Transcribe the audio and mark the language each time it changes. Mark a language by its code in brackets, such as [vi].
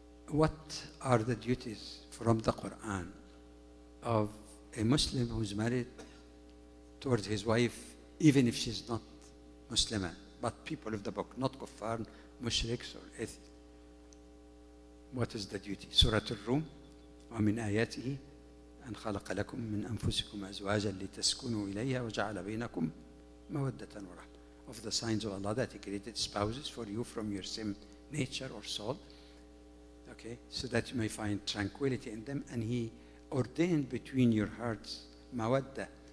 [en] What are the duties from the Quran of a Muslim who's married towards his wife, even if she's not Muslimah, but people of the book, not kuffar, mushriks, or atheists? What is the duty? [ar] Surah Al-Rum, وَمِنْ آيَاتِهِ أَنْ خَلَقَ لَكُم مِّنْ أَنفُسِكُمْ أَزْوَاجًا لِتَسْكُنُوا إِلَيْهَا وَجَعَلَ بَيْنَكُمْ مَوَدَّةً وَرَحْمَةً. [en] Of the signs of Allah that He created spouses for you from your same nature or soul, okay, so that you may find tranquility in them, and He ordained between your hearts mawadda.